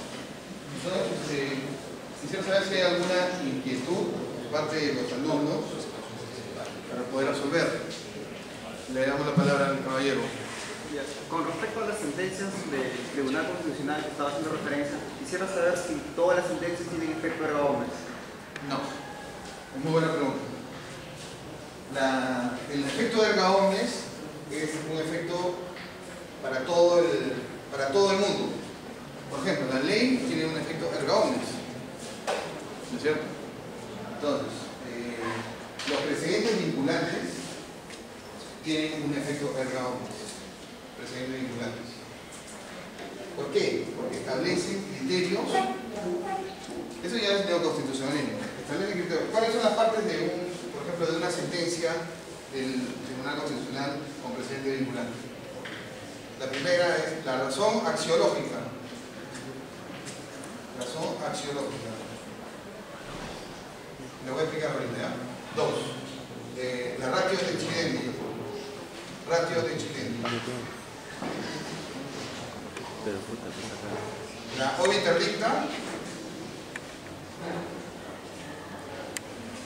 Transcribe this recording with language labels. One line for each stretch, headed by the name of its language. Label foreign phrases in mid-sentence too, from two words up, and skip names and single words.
Spanish: Entonces, quisiera saber si hay alguna inquietud por parte de los alumnos para poder resolver. Le damos la palabra al caballero. Con respecto a las sentencias del Tribunal Constitucional que estaba haciendo referencia, quisiera saber si todas las sentencias tienen efecto
Latin: erga omnes.
Spanish: No, es muy buena pregunta. El efecto
Latin: erga omnes
Spanish: es un efecto para todo el mundo. Por ejemplo, la ley tiene un efecto
Latin: erga omnes,
Spanish: ¿no es cierto? Entonces, los precedentes vinculantes tienen un efecto
Latin: erga omnes.
Spanish: Precedentes vinculantes. ¿Por qué? Porque establecen criterios. Eso ya es neoconstitucionalismo. Establecen criterios. ¿Cuáles son las partes por ejemplo, de una sentencia del Tribunal Constitucional con precedente vinculante? La primera es la razón axiológica. Razón axiológica. Le voy a explicar ahorita, ¿ya? 2. La ratio de Chilendi. Ratio de Chilendi.
Latin: La obiter dicta.